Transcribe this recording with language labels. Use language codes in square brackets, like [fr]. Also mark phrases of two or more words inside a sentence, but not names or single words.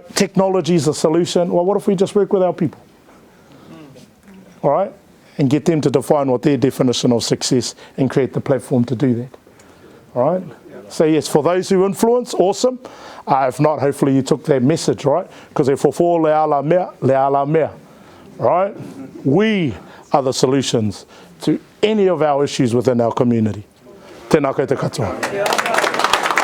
[en] Technology's the solution. Well, what if we just work with our people? All right? And get them to define what their definition of success and create the platform to do that. All right? So yes, for those who influence, awesome. If not, hopefully you took that message, right? Because if for [sm] le ala mea, [en] right? We are the solutions to any of our issues within our community. [mi] Tēnā koutou katoa.